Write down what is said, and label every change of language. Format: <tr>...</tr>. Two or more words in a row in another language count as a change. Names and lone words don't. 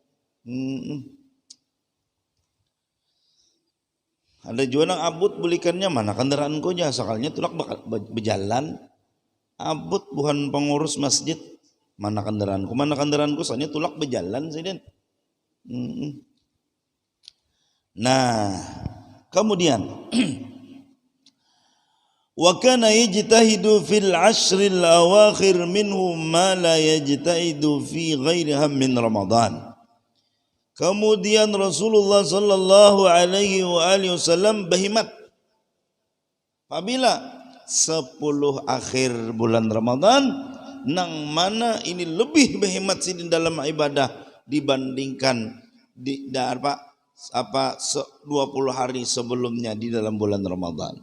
<bjn>Ada juga nang abut bulikannya mana kendaraanku aja, sakalnya tulak berjalan. Abut bukan pengurus masjid, mana kendaraanku, soalnya tulak berjalan sih Den. Nah, kemudian</bjn> <ar>وكان يجتهد في العشر الأواخر منه ما لا يجتهد في غيرها من رمضان.</ar> <bjn>Kemudian Rasulullah sallallahu alaihi wasallam berkhidmat apabila 10 akhir bulan Ramadan nang mana ini lebih berkhidmat sih dalam ibadah dibandingkan di 20 hari sebelumnya di dalam bulan Ramadan.</bjn>